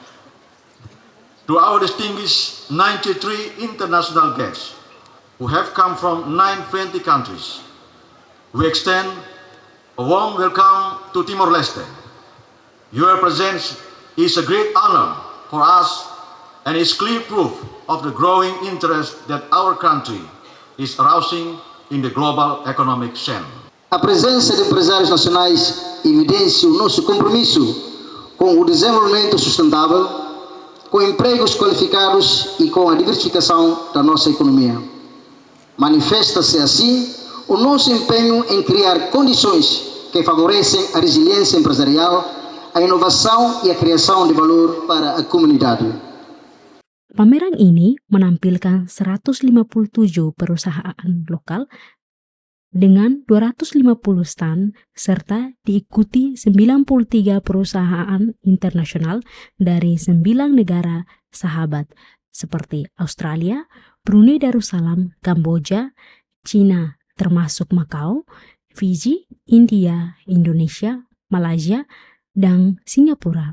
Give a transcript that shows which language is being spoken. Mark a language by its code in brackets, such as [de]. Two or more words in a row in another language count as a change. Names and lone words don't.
[en] To our distinguished 93 international guests who have come from 920 countries, we extend a warm welcome to Timor-Leste. Your presence is a great honor for us and is clear proof of the growing interest that our country is arousing in the global economic scene. [pt] A presença de empresários nacionais evidencia o nosso compromisso com o desenvolvimento sustentável, com empregos qualificados e com a diversificação da nossa economia. Manifesta-se assim o nosso empenho em criar condições que favorecem a resiliência empresarial, a inovação e a criação de valor para a comunidade. [id] Pameran ini menampilkan 157 perusahaan lokal dengan 250 stand serta diikuti 93 perusahaan internasional dari 9 negara sahabat seperti Australia, Brunei Darussalam, Kamboja, China termasuk Macau, Fiji, India, Indonesia, Malaysia, dan Singapura.